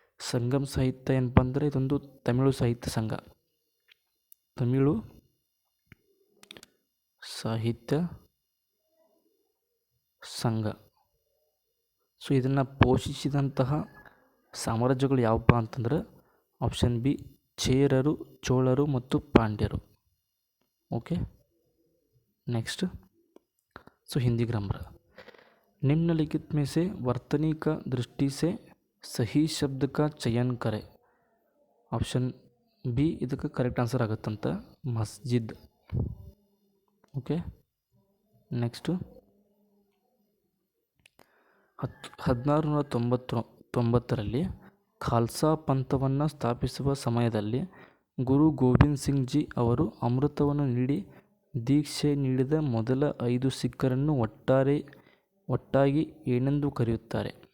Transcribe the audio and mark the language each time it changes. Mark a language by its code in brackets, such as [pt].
[kn] ಸಂಗಮ್ ಸಾಹಿತ್ಯ ಏನಪ್ಪ ಅಂದರೆ ಇದೊಂದು ತಮಿಳು ಸಾಹಿತ್ಯ ಸಂಘ. ತಮಿಳು ಸಾಹಿತ್ಯ ಸಂಘ. ಸೊ ಇದನ್ನು ಪೋಷಿಸಿದಂತಹ ಸಾಮ್ರಾಜ್ಯಗಳು ಯಾವಪ್ಪ ಅಂತಂದ್ರೆ ಆಪ್ಷನ್ ಬಿ ಚೇರರು, ಚೋಳರು ಮತ್ತು ಪಾಂಡ್ಯರು. [en] Okay, next. [hi] सो हिंदी ग्रामर, निम्नलिखित में से वर्तनी का दृष्टि से सही शब्द का चयन करें। [kn] ऑप्शन बी ಇದಕ್ಕೆ correct answer ಆಗುತ್ತಂತ, ಮಸ್ಜಿದ್. Okay, next 1690ರಲ್ಲಿ Khalsa ಪಂಥವನ್ನು ಸ್ಥಾಪಿಸುವ ಸಮಯದಲ್ಲಿ ಗುರು ಗೋವಿಂದ್ ಸಿಂಗ್ ಜಿ ಅವರು ಅಮೃತವನ್ನು ನೀಡಿ ದೀಕ್ಷೆ ನೀಡಿದ ಮೊದಲ 5 ಸಿಖ್ಖರನ್ನು ಒಟ್ಟಾಗಿ ಏನೆಂದು ಕರೆಯುತ್ತಾರೆ?